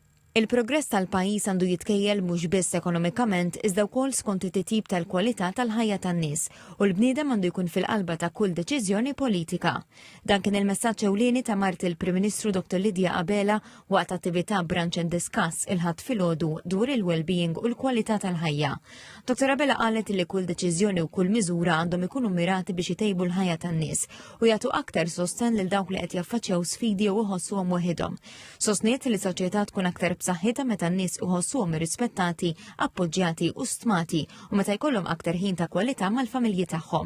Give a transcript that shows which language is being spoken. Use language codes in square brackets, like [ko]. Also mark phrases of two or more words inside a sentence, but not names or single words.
[mt] Il-progress tal-pajjiż għandu jitkejjel mhux biss ekonomikament iżda wkoll skont it-titjib tal-kwalità tal-ħajja tan-nies u l-bniedem għandu jkun fil-qalba ta' kull deċiżjoni politika. Dan kien il-messaġġ ewlieni ta' Mart il-Prim Ministru Dr. Lidja Qabela waqt attività Brunch and Discuss il-ħadd filgħodu dwar il-well-being u l-kwalità tal-ħajja. Dr. Qabela qalet li kull deċiżjoni u kull miżura għandhom ikunu mirati biex jtejbu l-ħajja tan-nies u jagħtu aktar sosten lil dawk li qed jaffaċċjaw sfidi u iħossuhom waħedhom. Sostniet li s-soċjetà tkun aktar b'saħħitha meta n-nies iħossuhom irrispettati, appoġġjati u stmati u meta jkollhom aktar ħin ta' kwalità mal-familji tagħhom.